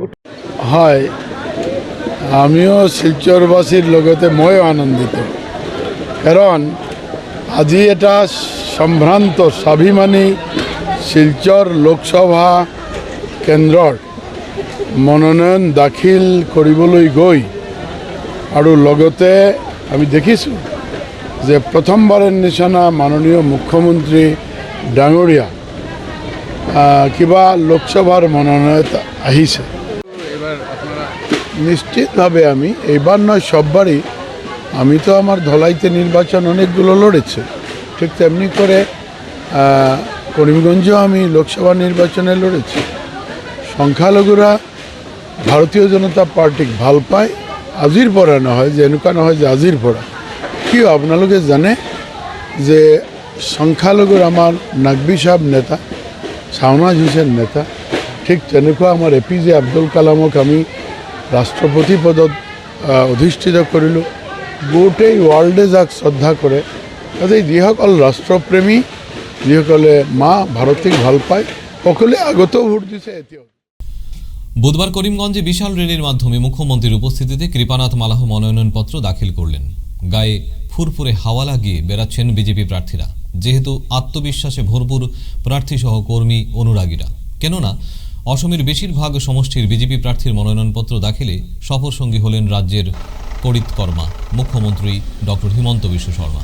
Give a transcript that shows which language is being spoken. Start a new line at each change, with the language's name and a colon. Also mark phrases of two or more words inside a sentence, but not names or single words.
Assamese: হয়, আমিও শিলচৰবাসীৰ লগতে ময়ো আনন্দিত, কাৰণ আজি এটা সম্ভ্ৰান্ত স্বাভিমানী শিলচৰ লোকসভা কেন্দ্ৰৰ মনোনয়ন দাখিল কৰিবলৈ গৈ আৰু লগতে আমি দেখিছোঁ যে প্ৰথমবাৰৰ নিচিনা মাননীয় মুখ্যমন্ত্ৰী ডাঙৰীয়া কিবা লোকসভাৰ মনোনয়ন আহিছে।
Bangla: নিশ্চিতভাবে আমি এইবার নয় সববারই, আমি তো আমার ধলাইতে নির্বাচন অনেকগুলো লড়েছে, ঠিক তেমনি করে করিমগঞ্জেও আমি লোকসভা নির্বাচনে লড়েছি।
Assamese: সংখ্যালঘুরা ভারতীয় জনতা পার্টিক ভাল পায়, আজিৰ পৰা নহয়, যে এনেকুৱা নহয় যে আজিৰ পৰা। কিয় আপোনালোকে জানে যে সংখ্যালঘুৰ আমাৰ নাকবি সাহেব নেতা, শাহনাজ হুছেইন নেতা, ঠিক তেনেকুৱা আমাৰ APJ আব্দুল কালামক আমি ৰাষ্ট্ৰপতি পদত অধিষ্ঠিত কৰিলোঁ। গোটেই ৱৰ্ল্ডে যাক শ্ৰদ্ধা কৰে, গতিকে যিসকল ৰাষ্ট্ৰপ্ৰেমী, যিসকলে মা ভাৰতীক ভাল পায়, সকলোৱে আগতেও ভোট দিছে, এতিয়াও।
Bangla: বুধবার করিমগঞ্জে বিশাল র্যালির মাধ্যমে মুখ্যমন্ত্রীর উপস্থিতিতে কৃপানাথ মালাহ মনোনয়নপত্র দাখিল করলেন। গায়ে ফুরফুরে হাওয়া লাগিয়ে বেড়াচ্ছেন বিজেপি প্রার্থীরা, যেহেতু আত্মবিশ্বাসে ভরপুর প্রার্থী সহ কর্মী অনুরাগীরা। কেননা অসমের বেশিরভাগ সমষ্টির বিজেপি প্রার্থীর মনোনয়নপত্র দাখিলে সফর সঙ্গী হলেন রাজ্যের করিতকর্মা মুখ্যমন্ত্রী ডক্টর হিমন্ত বিশ্ব শর্মা।